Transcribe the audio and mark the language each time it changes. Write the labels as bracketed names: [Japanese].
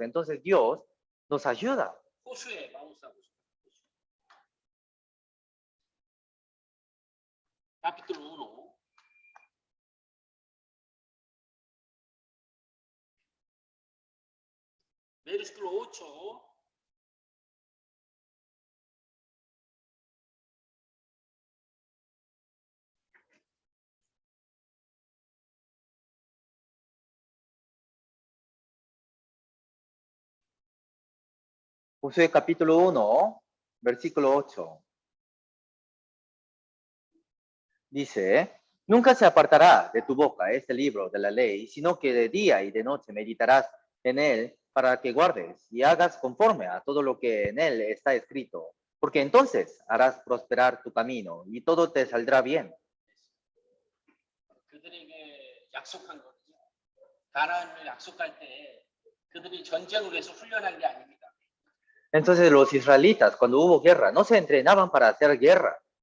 [Spanish] Entonces Dios nos ayuda. [Korean] 호수에 마우스하고 [Spanish] capítulo 1 Versículo 8. Josué capítulo 1, versículo 8. Dice, nunca se apartará de tu boca este libro de la ley, sino que de día y de noche meditarás en él para que guardes y hagas conforme a todo lo que en él está escrito, porque entonces harás prosperar tu camino y todo te saldrá bien. [Korean] 그들에게 약속한 거죠. 가나안을 약속할 때 그들이 전쟁을 위해서 훈련한 게 아닙니다. [Spanish] Entonces los israelitas, cuando hubo guerra, no se entrenaban para hacer guerra,